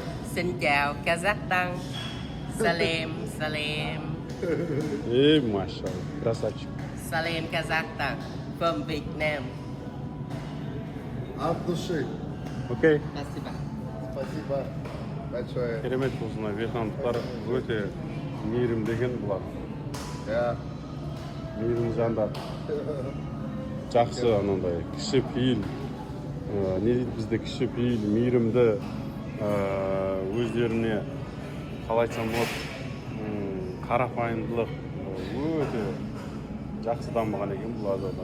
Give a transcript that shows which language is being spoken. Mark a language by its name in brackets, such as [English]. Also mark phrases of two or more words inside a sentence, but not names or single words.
[Vietnamese] Xin chào Kazakhstan. [Kazakh] Salem, Salem. [Russian] Maşallah, красавчик. [English] Salem Kazakhstan from Vietnam. [Russian] От души. Окей. Спасибо. Спасибо большое. [Kazakh] Керемет болсын. Вьетнамдықтар өте мейірімдеген бұлар. Я. Мейірім жандар. Жақсы анандай кіші пейіл. Не дейді бізде кіші пейіл, мейірімді өздеріне қалай айтсам болады, қарапайымдылық өте жақсы дамыған екен бұл азада.